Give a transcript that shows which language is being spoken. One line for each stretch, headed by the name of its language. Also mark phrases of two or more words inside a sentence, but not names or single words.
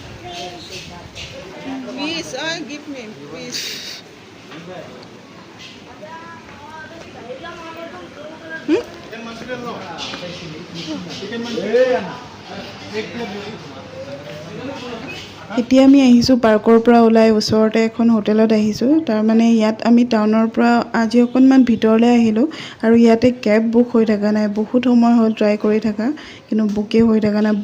English: Fish, give me fish. Chicken Manchurian no. Chicken Manchurian.
Assamese: এতিয়া আমি আহিছোঁ পাৰ্কৰ পৰা ওলাই ওচৰতে এখন হোটেলত আহিছোঁ। তাৰমানে ইয়াত আমি টাউনৰ পৰা আজি অকণমান ভিতৰলৈ আহিলোঁ আৰু ইয়াতে কেব বুক হৈ থকা নাই। বহুত সময় হ'ল ট্ৰাই কৰি থকা, কিন্তু বুকেই হৈ থকা নাই।